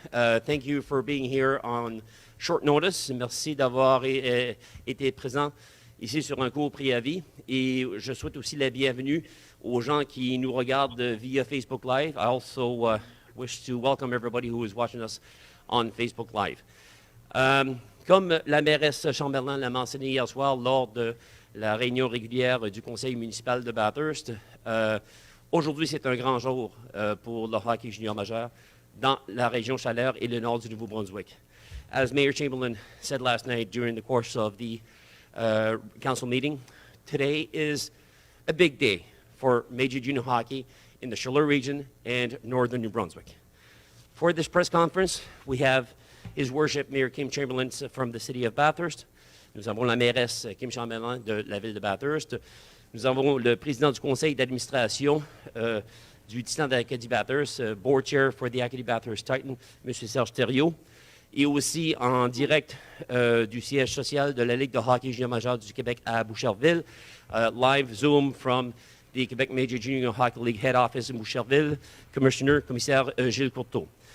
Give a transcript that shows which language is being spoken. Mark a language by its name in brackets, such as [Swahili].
[English] Thank you for being here on short notice. [French] Merci d'avoir été présent ici sur un court préavis. Et je souhaite aussi la bienvenue aux gens qui nous regardent via Facebook Live. [English] I also wish to welcome everybody who is watching us on Facebook Live. [French] Comme la mairesse Chamberlain l'a mentionné hier soir lors de la réunion régulière du conseil municipal de Bathurst, aujourd'hui, c'est un grand jour pour le hockey junior majeur dans la région Chaleur et le nord du Nouveau-Brunswick. [English] As Mayor Chamberlain said last night during the course of the council meeting, today is a big day for Major Junior Hockey in the Chaleur region and northern New Brunswick. For this press conference, we have His Worship Mayor Kim Chamberlain from the city of Bathurst. [French] Nous avons la mairesse Kim Chamberlain de la ville de Bathurst. Nous avons le président du conseil d'administration du Titan d'Acadie Bathurst, [English] Board Chair for the Acadie Bathurst Titan, [French] M. Serge Thériault, et aussi en direct du siège social de la Ligue de hockey junior majeur du Québec à Boucherville, [English] live Zoom from the Quebec Major Junior Hockey League Head Office in Boucherville, [French] commissaire Gilles Courteau.